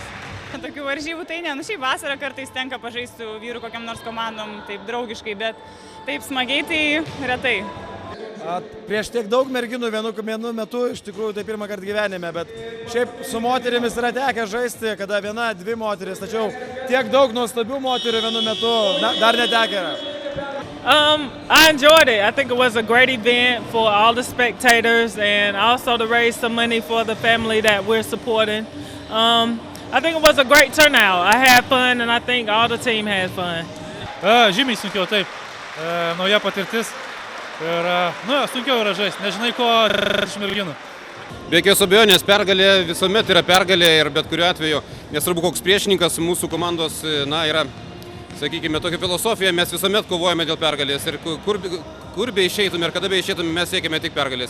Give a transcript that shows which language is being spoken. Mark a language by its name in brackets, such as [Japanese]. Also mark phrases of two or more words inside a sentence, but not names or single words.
[Lithuanian] Tokių varžybų tai ne, šiaip vasarą kartais tenka pažaisti su vyru kokiam nors komandom, taip draugiškai, bet taip smagiai tai retai. Prieš tiek daug merginų vienu metu, iš tikrųjų tai pirmą kartą gyvenime, bet šiaip su moterimis yra tekę žaisti, kada viena, dvi moteris, tačiau tiek daug nuostabių moterių vienu metu dar netekę yra. [English] I enjoyed it. I think it was a great event for all the spectators and also to raise some money for the family that we're supporting. I think it was a great turnout. I had fun and I think all the team had fun. [Lithuanian] Žymiai sunkiau, taip. Nauja patirtis. Ir, sunkiau yra žaisti. Nežinai, ko iš merginų. Be jokios abejonės pergalė visuomet yra pergalė ir bet kuriuo atveju, nesvarbu koks priešininkas, mūsų komandos yra, sakykime, tokia filosofija, mes visuomet kovojame dėl pergalės ir kur be išeitume ir kada be išeitume, mes siekime tik pergalės.